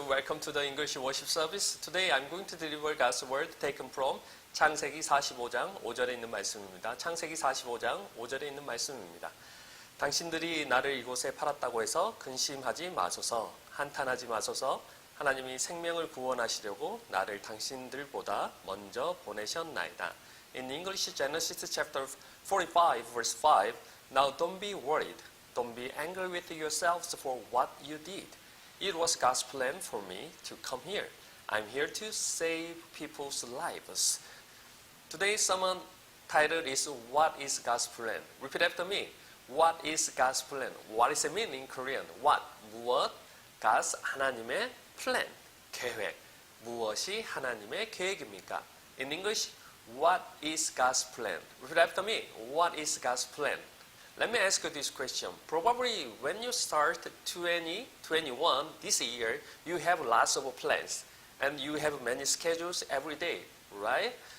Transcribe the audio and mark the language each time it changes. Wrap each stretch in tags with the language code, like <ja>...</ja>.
<en>Welcome to the English worship service. Today I'm going to deliver God's word taken from</en> <ko>창세기 45장 5절에 있는 말씀입니다. 창세기 45장 5절에 있는 말씀입니다. 당신들이 나를 이곳에 팔았다고 해서 근심하지 마소서, 한탄하지 마소서. 하나님이 생명을 구원하시려고 나를 당신들보다 먼저 보내셨나이다.</ko> <en>In English, Genesis chapter 45, verse 5. Now don't be worried. Don't be angry with yourselves for what you did. It was God's plan for me to come here. I'm here to save people's lives. Today's sermon title is What is God's plan? Repeat after me. What is God's plan? What does it mean in Korean? What?</en> <ko>무엇?</ko> <en>God's</en> <ko>하나님의</ko> <en>plan.</en> <ko>계획. 무엇이 하나님의 계획입니까?</ko> <en>In English, what is God's plan? Repeat after me. What is God's plan? Let me ask you this question. Probably when you start 2021 this year, you have lots of plans and you have many schedules every day, right?</en>